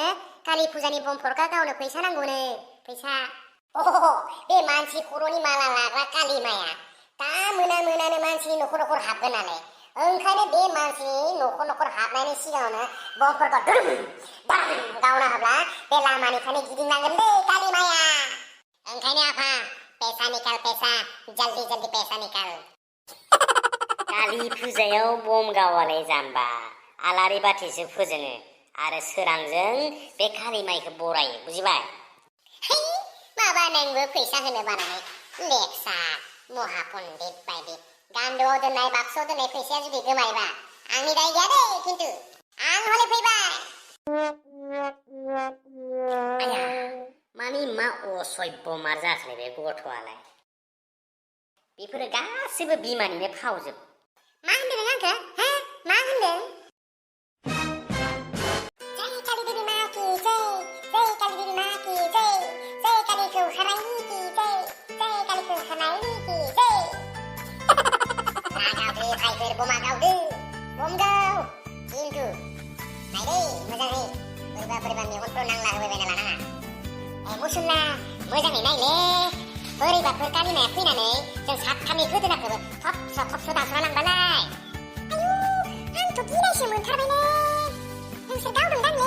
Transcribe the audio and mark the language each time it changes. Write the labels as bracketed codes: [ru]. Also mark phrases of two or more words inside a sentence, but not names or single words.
[brx] कालि फुजानि बम फरखा गावनो फैसा नांगौनो फैसा बे मानसि खर'नि माला लाग्रा कालि माया दा मोनानो मानसिनि न'खर हाबगोन नालाय ओंखायनो बे मानसिनि न'खर हाबनायनि सिगाङावनो बमफोरखौ गावनो हाब्ला बे लामानिफ्रायनो गिदिंनांगोन दै कालि माया ओंखायनो आफा [hi] पैसा निकाल पैसा जल्दी पैसा निकाल [brx] कालि फुजायाव बम गावालाय जाम्बा आलारि बाथिसो फोजोङो आरो सोरांजों बे कालि माइखौ बरायो बुजिबाय माबा नोंबो फैसा होनो बानानै लेक्सा महापन्डित बायदि गान्दुआव दोननाय बाक्सुआव दोननाय फैसाया जुदि गोमायोबा आंनि दाय गैया दै खिन्थु आं हले फैबाय आया मानि मा असभ्य मार जाखोलै बे गथ'आलाय बेफोरो गासैबो बिमानिनो फावजोब मा होनदों नों आंखौ हा मा होनदों [hi] जय कालि देवी माँ की जय कालि देवी माँ की जय [brx] कालिखौ होखारनायनि [hi] की जय [brx] कालिखौ होखारनायनि [hi] की जय [brx] गावदो भाइफोर बमा गावदो बम गाव खिन्थु नायदै मोजाङै बोरैबा मेगनफ्राव नांला होबायबायना लानाङा मुसुल्ला मोजाङै नायले बोरैबाफोर कालिमाया फैनानै जों साथामनि गोदोनाखौबो थबस' दानस'ना लांबालाय आयु आंथ' गिनायसो मोनथारबायलै नोंसोर गावदोंदां ने